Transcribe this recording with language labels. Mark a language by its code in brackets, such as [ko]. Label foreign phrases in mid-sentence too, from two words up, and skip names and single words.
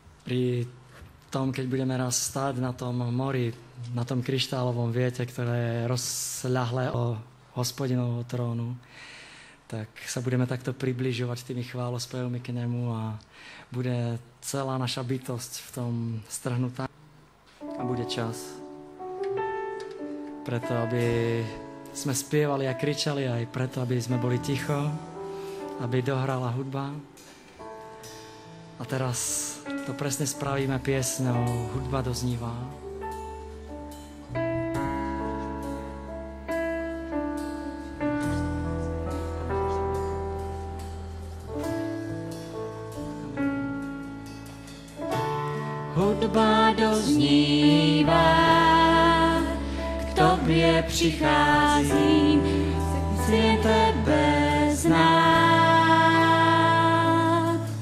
[sk] pri tom, keď budeme raz stáť na tom mori, na tom kryštálovom viete, ktoré je rozľahlé o Hospodinovho trónu, tak sa budeme takto približovať tými chválospevmi k nemu a bude celá naša bytosť v tom strhnutá a bude čas preto, aby sme spievali a kričali, aj preto, aby sme boli ticho, aby dohrala hudba. A teraz to presne spravíme piesňou Hudba doznívá. [cs] Hudba doznívá, k tobě přicházím, chci tebe znát.